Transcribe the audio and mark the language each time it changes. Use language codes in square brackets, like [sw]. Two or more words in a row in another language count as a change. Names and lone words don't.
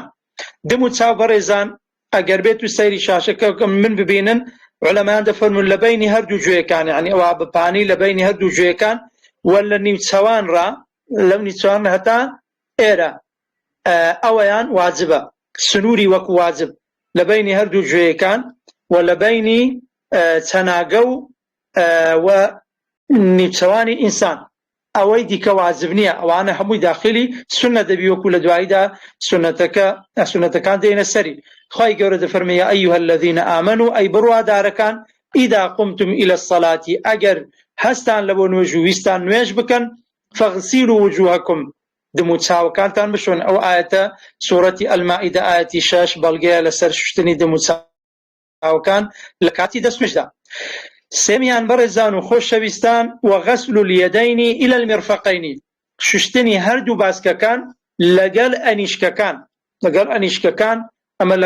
[ckb] دم و چاو بەڕێزان ئەگەر بێت و سەیری شاشەکە من ببینن علەمایان دەفەرمون لە بەینی هەردوو گوێیەکان یعنی ئەوە بەپانی لە بەینی هەردوو گوێیەکان و لە نیمچەوانڕا لەو نیمچەوان هەتا ئێرە ئەوەیان واجبە سنووری وەکو واجب لە بەینی هەردوو گوێیەکان و لە بەینی چەناگە و نیمچەوانی ئینسان ئەوەی دیکە واجب نییە ئەوانە هەمووی داخلی سنە دەبی وەکو لە دواییدا سنەتەکان دێنە سەری خوای گەورە دەفەرمێ [ar] یا ئەیها الذین ئامنوا [ckb] ئەی بڕوادارەکان [ar] ئیدا قمتم إلى الصلاة [ckb] ئەگەر هەستان لە بۆ نوێژ و ویستان نوێژ بکەن [ar] فەغسیلوا وجوهەکم [ckb] دم و چاوەکانتان بشۆن ئەو ئاەتە سوورەتی ئەلمائیدە ئاەتی 6 بەڵگەیە لەسەر شوشتنی دم و چاوەکان لە کاتی دەستنوێژدا. سێمیان بەڕێزان و خۆشەویستان [ar] وغەسل اليدین إلى المرفقین [ckb] شوشتنی هەردوو باسکەکان لەگەڵ ئەنیشکەکان ئەمە لە